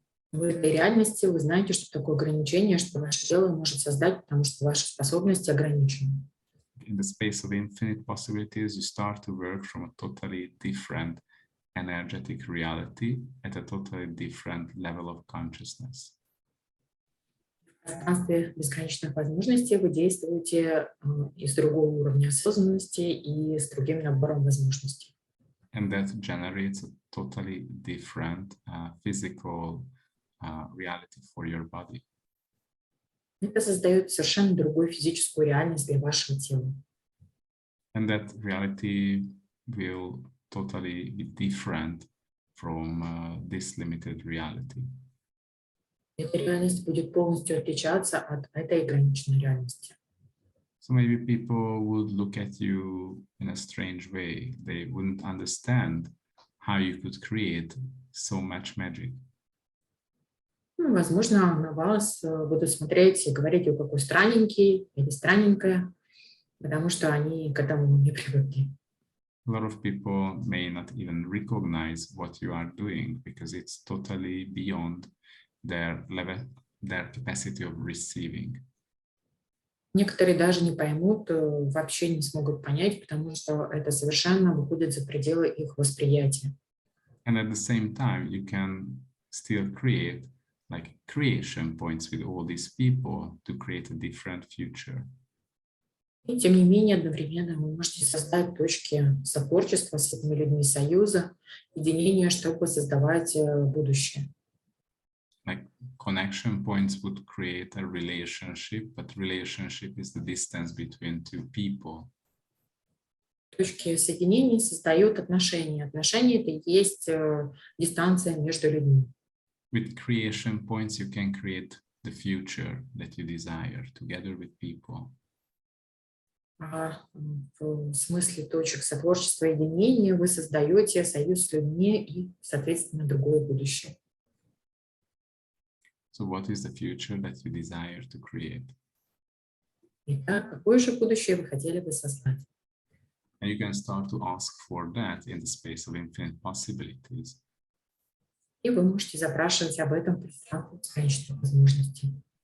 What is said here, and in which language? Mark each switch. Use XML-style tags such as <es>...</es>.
<ru>В этой реальности вы знаете, что такое ограничение, что ваше тело может создать, потому что ваши способности ограничены.</ru> <en>In the space of infinite possibilities, you start to work from a totally different energetic reality at a totally different level of consciousness.</en> <ru>В пространстве бесконечных возможностей вы действуете из другого уровня осознанности и с другим набором возможностей.</ru> <en>And that generates a totally different physical reality for your body.</en> <ru>Это создает совершенно другую физическую реальность для вашего тела.</ru> <en>And that reality will totally be different from this limited reality.</en> <ru>Эта реальность будет полностью отличаться от этой ограниченной реальности.</ru> <en>So maybe people would look at you in a strange way. They wouldn't understand how you could create so much magic.</en> <ru>Возможно, на вас будут смотреть и говорить, вы какой странненький или странненькая, потому что они к этому не привыкли.</ru> <en>A lot of people may not even recognize what you are doing because it's totally beyond their level, their capacity of receiving.</en> <ru>Некоторые даже не поймут, вообще не смогут понять, потому что это совершенно выходит за пределы их восприятия.</ru> <en>And at the same time, you can still create like creation points with all these people to create a different future.</en> <ru>И тем не менее, одновременно вы можете создать точки сотворчества с этими людьми, союза, единения, чтобы создавать будущее.</ru> <en>like connection points would create a relationship, but relationship is the distance between two people.</en> <ru>Точки соединения создают отношения. Отношения — это и есть дистанция между людьми.</ru> <en>With creation points, you can create the future that you desire together with people.</en> <ru>В смысле точек сотворчества и единения вы создаете союз с людьми и, соответственно, другое будущее.</ru> <en>So what is the future that you desire to create?</en> <ru>Итак, какое же будущее вы хотели бы создать?</ru> <en>And you can start to ask for that in the space of infinite possibilities.</en> <ru>И вы можете запрашивать об этом в пространстве бесконечных возможностей.</ru>